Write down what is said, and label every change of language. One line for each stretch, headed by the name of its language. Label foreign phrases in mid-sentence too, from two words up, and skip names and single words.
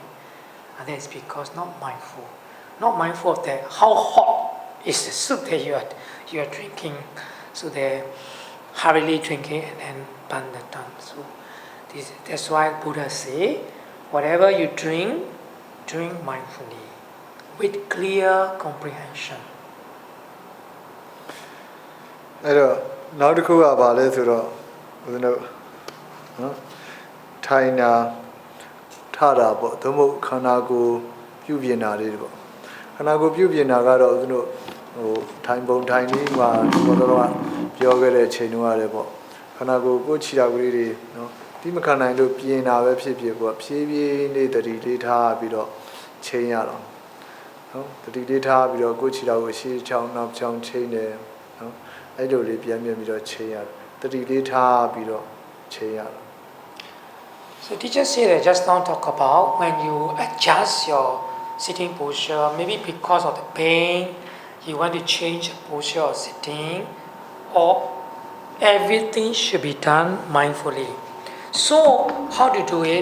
English: And that's because not mindful of that how hot is the soup that you are drinking. So they're hurriedly drinking and then burn the tongue. So that's why Buddha say, whatever you drink mindfully with clear comprehension.
Burmese: အဲ့တော့နောက်တစ်ခုကဘာလဲဆိုတော့ဦးဇင်းတို့နော်ထိုင်တာထတာပေါ့သို့မဟုတ်ခန္ဓာကိုယ်ပြုပြင်တာလေး ပေါ့ခန္ဓာကိုယ်ပြုပြင်တာကတော့ဦးဇင်းတို့ဟိုထိုင်ပုံထိုင်နည်းမှာဘောတော့ပြောခဲ့တဲ့ချိန်တုန်းကလည်းပေါ့ခန္ဓာကိုယ်ကိုခြေထောက်ကလေးတွေနော်ဒီမခံနိုင်လို့ပြင်တာပဲဖြစ်ဖြစ်ပေါ့ဖြည်းဖြည်းလေးတတိလေးထားပြီးတော့ချိန်ရတော့နော်တတိလေးထားပြီးတော့ကိုခြေထောက်ကိုရှေ့ချောင်းနောက်ချောင်းချိန်တယ်နော်အဲ့လိုလေးပြန်ပြီးတော့ချိန်ရတယ်တတိလေးထားပြီးတော့ချိန်ရတော့
English: So teacher said that just now talk about when you adjust your sitting posture, maybe because of the pain, you want to change the posture of sitting, or everything should be done mindfully. So how to do it?